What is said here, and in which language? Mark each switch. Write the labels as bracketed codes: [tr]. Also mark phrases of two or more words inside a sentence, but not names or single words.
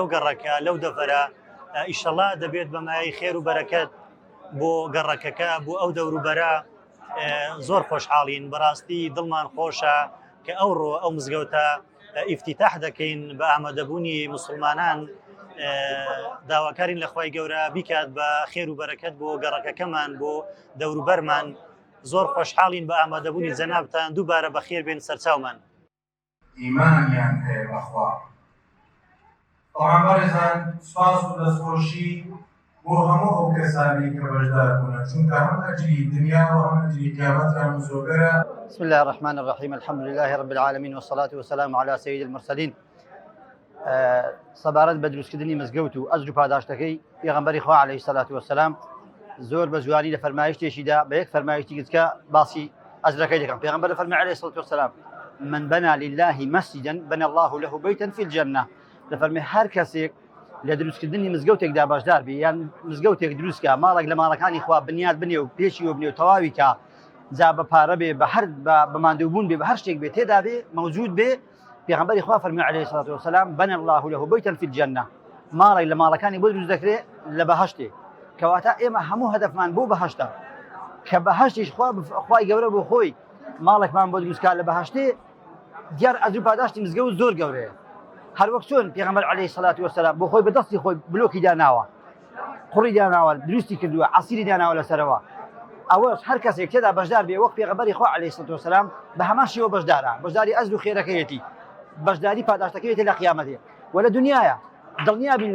[ckb] گەڕەکە لەو دەڤەرە ئیشەڵا دەبێت بە مایەی خێر و بەرەکەت بۆ گەڕەکەکە بۆ ئەو دەوروبەرە زۆر خۆشحاڵین بەڕاستی دڵمان خۆشە کە ئەوڕۆ ئەو مزگەوتە ئیفتیتاح دەکەین بە ئامادەبوونی مسلمانان داواکارین لە خوای گەورە بیکات بە خێر و بەرەکەت بۆ گەڕەکەکەمان بۆ دەوروبەرمان زۆر خۆشحاڵین بە ئامادەبوونی جەنابتان دووبارە بە خێر بێن سەرچاومان ئیمانیان هەیە بەخوا بەڵام بەڕێزان سوپاس و دەستخۆشی بۆ هەموو ئەو کەسانی کە بەشدار بوونە چونکە هەم ئەجری دنیا و هەم ئەجری قیامەتیان زۆربەرە. [ar] بسم الله الرحمن الرحيم الحمد لله رب العالمين والصلاة والسلام على سيد المرسلين. [ckb] سەبارەت بە دروستکردنی مزگەوت و ئەجر و پاداشتەکەی پێغەمبەری خوا [ar] عەلەیهی سەلات وەسەلام [ckb] زۆر بە جوانی لە فەرمایشتێکیدا بە یەک فەرمایشتی کە باسی ئەجرەکەی دەکەم. پێغەمبەر فەرمووی [ar] عەلەیهی سەلات وەسەلام من بنى لله مسجدا بنى الله له بيتا في الجنة. [ckb] دەفەرمێ هەر کەسێک لە دروستکردنی مزگەوتێکدا بەشدار بێ یان مزگەوتێک دروستکە ماڵێک لە ماڵەکانی خوا بنیاد بنێ و پێشی و بنێ و تەواوی کە جا بە پارە بێ بە هەر بە ماندووبوون بێ بە هەر شتێک بێ تێدا بێ مەوجود بێ پێغەمبەری خوا فەرمووی [ar] عەلەیهی سەلات وەسەلام بنى الله له بيتا في الجنة [ckb] ماڵێک لە ماڵەکانی بۆ دروست دەکرێت لە بەهەشتێ کەواتە ئێمە هەموو هەدەفمان بۆ بەهەشتە کە بەهەشتیش خوای گەورە بۆ خۆی ماڵێکمان بۆ دروستکار لە بەهەشتێ دیار ئەجر و پاداشتی مزگەوت زۆر گەورەیە. هەر وەک چۆن پێغەمبەر [ar] عەلەیهی سەلات وەسەلام [ckb] بۆ خۆی بەدەستی خۆی بلۆکی داناوە قوڕی داناوە دروستی کردووە عەسیری داناوە لەسەرەوە ئەوەش هەر کەسێک تێدا بەشدار بێ وەک پێغەمبەری خوا [ar] عەلەیهی سەلات وەسەلام [ckb] بە هەمان شێوە بەشدارە بەشداری ئەجر و خێرەکەیەتی بەشداری پاداشتەکەیەتی لە قیامەتێ و لە دنیایە دڵنیا بین